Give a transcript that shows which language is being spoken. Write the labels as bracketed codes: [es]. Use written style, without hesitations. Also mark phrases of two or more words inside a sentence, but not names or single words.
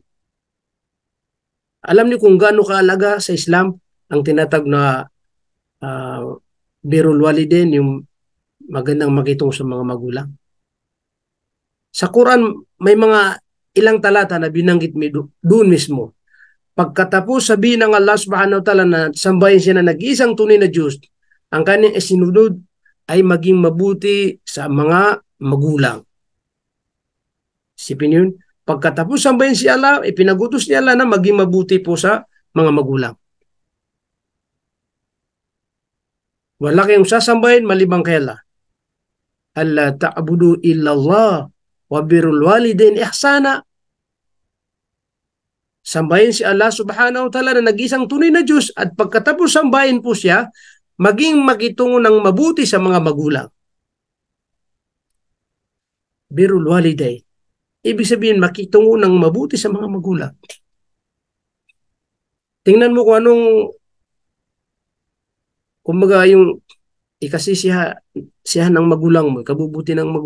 [tl] Alam niyo kung gaano kaalaga sa Islam ang tinatag na [ar] بر الوالدين, [tl] yung magandang makitungo sa mga magulang. Sa Quran may mga ilang talata na binanggit doon mismo. Pagkatapos sabihin ng Allah [ar] سبحانه وتعالى [tl] na sambahin siya na nag-iisang tunay na Diyos, ang kanyang isinunod ay maging mabuti sa mga magulang. Isipin yun. Pagkatapos sambahin si Allah, ipinagutos niya Allah na maging mabuti po sa mga magulang. Wala kayong sasambahin malibang kay Allah. [ar] ألا تعبدوا إلا الله وبر الوالدين إحسانا. [tl] Sambahin si Allah [ar] سبحانه وتعالى [tl] na nag-isang tunay na Diyos, at pagkatapos sambahin po siya, maging makitungo ng mabuti sa mga magulang. [ar] بر الوالدين. [tl] Ibig sabihin, makitungo ng mabuti sa mga magulang. Tingnan mo kung anong, kumbaga yung ikasisiyahan ng magulang mo, kabubuti ng magulang.